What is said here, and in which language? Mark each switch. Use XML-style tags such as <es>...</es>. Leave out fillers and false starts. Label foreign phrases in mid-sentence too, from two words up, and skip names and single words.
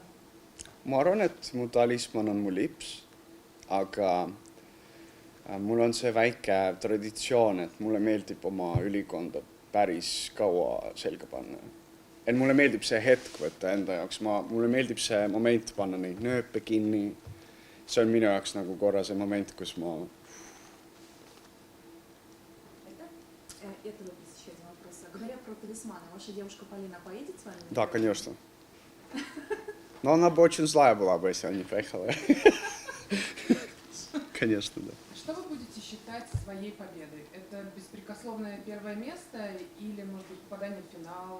<et>Ma arvan, et mu talismann on mu lips, aga mul on see väike traditsioon, et mulle meeldib oma ülikonda päris kaua selga panna. Et mulle meeldib see hetk võtta enda jaoks, mulle meeldib see moment panna neid nööpe kinni. See on minu jaoks nagu korra see moment, kus ma...</et> <ru>Это вот еще один вопрос. Говоря про талисманы, ваша девушка Полина поедет с вами? Да, конечно. Но она бы очень злая была бы, если она не поехала. Конечно, да. Что вы будете считать своей победой? Это беспрекословное первое место или, может быть, попадание в финал?</ru>